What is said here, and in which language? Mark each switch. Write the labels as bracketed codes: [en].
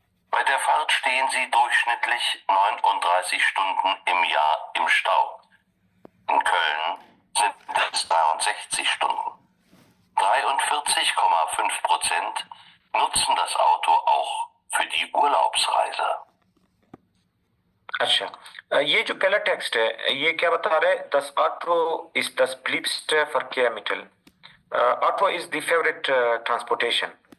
[de] Bei der Fahrt stehen sie durchschnittlich 39 Stunden im Jahr im Stau. In Köln sind es 63 Stunden. 43,5% nutzen das Auto auch für die Urlaubsreise. [hi] अच्छा, ये जो पहला text है ये क्या बता रहा है? [de] Das Auto ist das beliebteste Verkehrsmittel. [en] Auto is the favorite transportation.